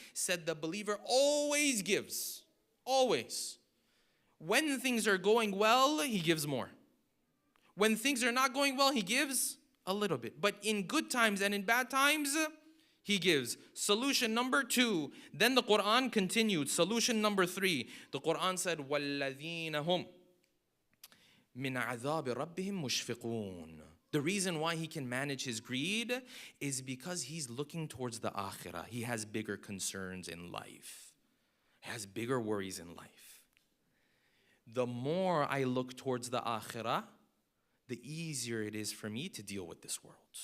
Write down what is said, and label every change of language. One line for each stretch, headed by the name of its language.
English: Said the believer always gives. Always. When things are going well, he gives more. When things are not going well, he gives a little bit. But in good times and in bad times, he gives. Solution number 2. Then the Quran continued. Solution number 3. The Quran said,
Arabic: وَالَّذِينَ هُمْ مِنْ عَذَابِ رَبِّهِمْ مُشْفِقُونَ.
English: The reason why he can manage his greed is because he's looking towards the akhirah. He has bigger concerns in life. He has bigger worries in life. The more I look towards the akhirah, the easier it is for me to deal with this world.